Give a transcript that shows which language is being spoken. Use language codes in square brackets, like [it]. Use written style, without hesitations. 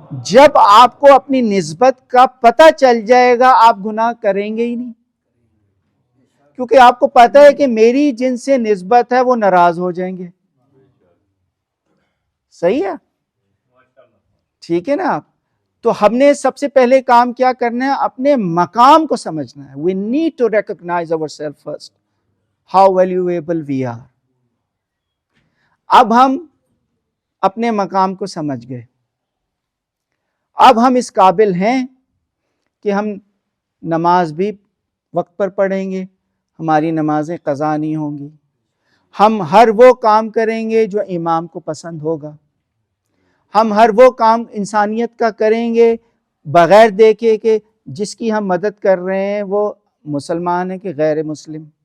[ur] جب آپ کو اپنی نسبت کا پتہ چل جائے گا آپ گناہ کریں گے ہی نہیں، کیونکہ آپ کو پتہ ہے کہ میری جن سے نسبت ہے وہ ناراض ہو جائیں گے. صحیح ہے، ٹھیک ہے نا آپ. تو ہم نے سب سے پہلے کام کیا کرنا ہے؟ اپنے مقام کو سمجھنا ہے. [en] We need to recognize ourselves first, how valuable we are. [ur] اب ہم اپنے مقام کو سمجھ گئے، اب ہم اس قابل ہیں کہ ہم نماز بھی وقت پر پڑھیں گے، ہماری نمازیں قضا نہیں ہوں گی، ہم ہر وہ کام کریں گے جو امام کو پسند ہوگا، ہم ہر وہ کام انسانیت کا کریں گے بغیر دیکھے کہ جس کی ہم مدد کر رہے ہیں وہ مسلمان ہے کہ غیر مسلم.